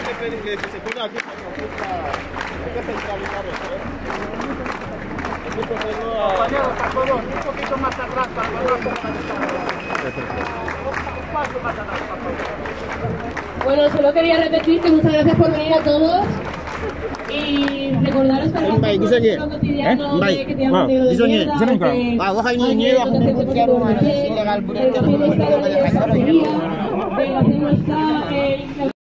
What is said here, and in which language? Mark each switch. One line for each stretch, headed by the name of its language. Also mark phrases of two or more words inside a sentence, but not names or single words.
Spanish: que se ponga aquí, hay que centralizar esto, compañeros, por favor, un poquito más atrás para poder un paso más atrás, por favor. Bueno, solo quería repetir que muchas gracias por venir a todos y recordaros que
Malay: Baik, bisa je? Baik. Wah, bisa je. Senang kau. Wah, wah ini ni aku pun cari rumah. Ilegal budaya.